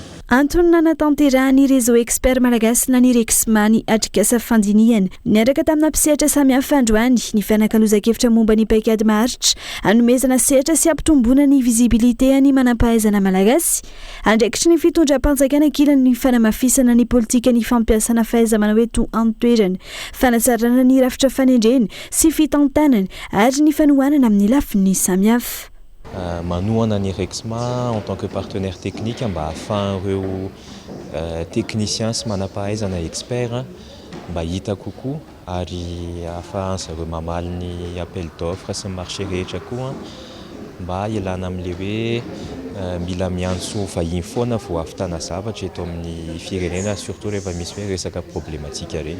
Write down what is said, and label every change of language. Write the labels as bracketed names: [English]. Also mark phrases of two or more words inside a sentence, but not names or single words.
[Malagasy] Antony nanatanterahany réseau expert malagasy na ny Rexmany atrikasa fandinihana niaraka tamina mpisehatra samihafa androany ny fianakalozakevitra momba ny paikady maharitra anomezana sehatra sy ampitomboana ny visibilité any manam-pahaizana malagasy andraikitry ny fitondram-panjakana ankilan'ny fanamafisana ny politika ny fampiasana fahaiza-manao eto an-toerana fanatsarana ny rafitra fanendrena sy fitantanana ary ny fanohanana amin'ny lafiny samihafa. Manohana ny Rexma [French] en tant que partenaire technique [Malagasy] mba ahafahan'ireo technicien sy manam-pahaizana expert mba hita kokoa ary ahafahan'zareo mamaly ny [French] appel d'offre [Malagasy] sy marché rehetra koa mba ialana amin'ilay hoe mila miantso vahiny foana vao ahavitana zavatra eto amin'ny firenena surtout rehefa misy hoe resaka problématika reny.